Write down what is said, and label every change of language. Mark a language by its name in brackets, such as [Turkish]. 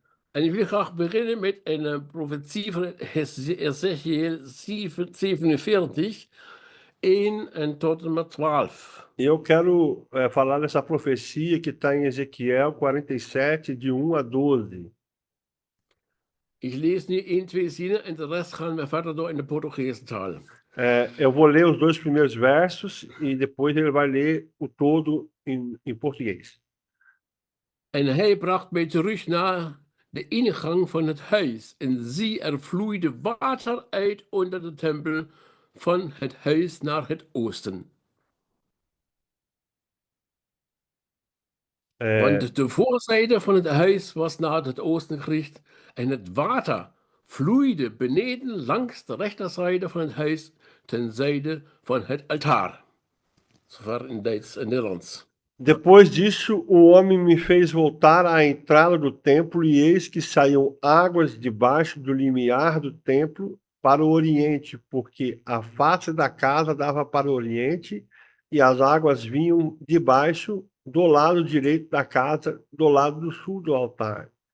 [Dutch] En ik wil graag beginnen met een profetie van Ezekiel 47, 1 en tot en met 12. [Portuguese] E eu quero falar dessa profecia que está em Ezequiel 47, de 1 a 12. [Dutch] Ik lees nu 1, 2 zinnen en de rest gaan we verder door in de Portugese taal. [Portuguese] Eu vou ler os 2 primeiros versos e depois ele vai ler o todo em português. [Dutch] En hij bracht mij terug naar de ingang van het huis. En zie, er vloeide water uit onder de tempel van het huis naar het oosten. Want de voorzijde van het huis was naar het oosten gericht. En het water vloeide beneden langs de rechterzijde van het huis ten zijde van het altaar. Zover in Duits en Nederlands. [Portuguese] Depois disso, o homem me fez voltar à entrada do templo, e eis que saíam águas debaixo do limiar do templo para o oriente, porque a face da casa dava para o oriente, e as águas vinham debaixo do lado direito da casa, do lado do sul do altar.